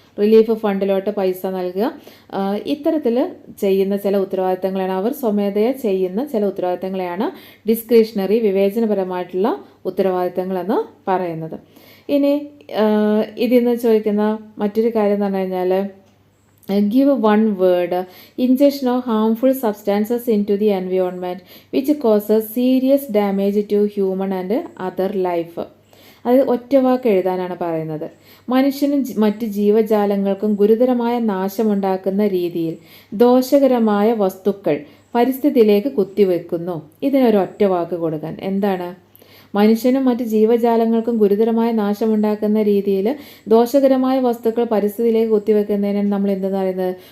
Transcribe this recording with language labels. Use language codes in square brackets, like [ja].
[ml] Relief ഫണ്ടിലോട്ട് പൈസ നൽകുക, ഇത്തരത്തിൽ ചെയ്യുന്ന ചില ഉത്തരവാദിത്തങ്ങളാണ്, അവർ സ്വമേധയാ ചെയ്യുന്ന ചില ഉത്തരവാദിത്തങ്ങളെയാണ് ഡിസ്ക്രിഷണറി വിവേചനപരമായിട്ടുള്ള ഉത്തരവാദിത്തങ്ങളെന്ന് പറയുന്നത്. ഇനി ഇതിൽ നിന്ന് ചോദിക്കുന്ന മറ്റൊരു കാര്യം എന്ന് പറഞ്ഞു കഴിഞ്ഞാൽ, [en] give one word, ingestion of harmful substances into the environment which causes serious damage to human and other life. [ml] അത് ഒറ്റ വാക്ക് എഴുതാനാണ് പറയുന്നത്. മനുഷ്യനും മറ്റ് ജീവജാലങ്ങൾക്കും ഗുരുതരമായ നാശമുണ്ടാക്കുന്ന രീതിയിൽ ദോഷകരമായ വസ്തുക്കൾ പരിസ്ഥിതിയിലേക്ക് കുത്തിവെക്കുന്നു. ഇതിനൊരൊറ്റ വാക്ക് കൊടുക്കാൻ. എന്താണ്? മനുഷ്യനും മറ്റ് ജീവജാലങ്ങൾക്കും ഗുരുതരമായ നാശമുണ്ടാക്കുന്ന രീതിയിൽ ദോഷകരമായ വസ്തുക്കൾ പരിസ്ഥിതിയിലേക്ക് കുത്തിവെക്കുന്നതിനാണ് നമ്മൾ എന്തെന്ന് പറയുന്നത്?